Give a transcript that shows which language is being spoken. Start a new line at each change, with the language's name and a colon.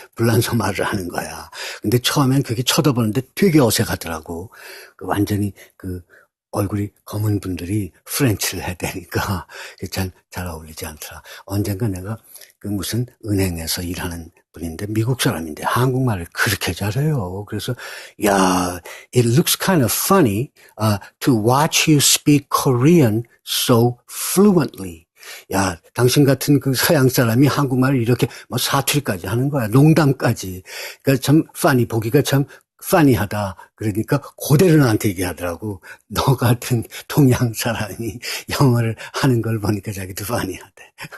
Korean: 불란서 말을 하는 거야. 근데 처음엔 그게 쳐다보는데 되게 어색하더라고. 완전히 얼굴이 검은 분들이 프렌치를 해야 되니까 잘 어울리지 않더라. 언젠가 내가 무슨 은행에서 일하는 분인데 미국 사람인데 한국말을 그렇게 잘해요. 그래서
English: it looks kind of funny to watch you speak Korean so fluently.
Korean: 야, 당신 같은 그 서양 사람이 한국말을 이렇게 뭐 사투리까지 하는 거야. 농담까지. 그러니까 참 보기가 참 funny하다. 그러니까 그대로 나한테 얘기하더라고. 너 같은 동양 사람이 영어를 하는 걸 보니까 자기도 funny하대.